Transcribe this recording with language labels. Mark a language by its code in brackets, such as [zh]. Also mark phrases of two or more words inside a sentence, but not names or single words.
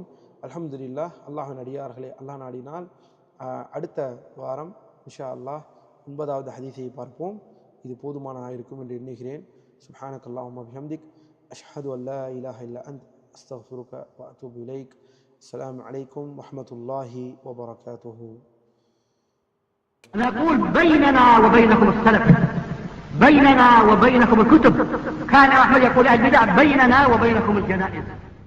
[ta] அல்ஹம்துலில்லாஹ், அல்லாஹ்வின் அடியார்களே, அல்லாஹ் நாடினால் அடுத்த வாரம் [ar] إن شاء الله [ta] 9வது ஹதீஸை பார்ப்போம். இது போதுமானதாக இருக்கும் என்று எண்ணுகிறேன். [ar] سبحانك اللهم بحمدك أشهد أن لا إله إلا أنت أستغفرك وأتوب إليك. السلام عليكم ورحمة الله وبركاته. نقول بيننا وبينكم السلف، بيننا وبينكم الكتب. كان أحمد يقول البدع بيننا وبينكم الجنائز.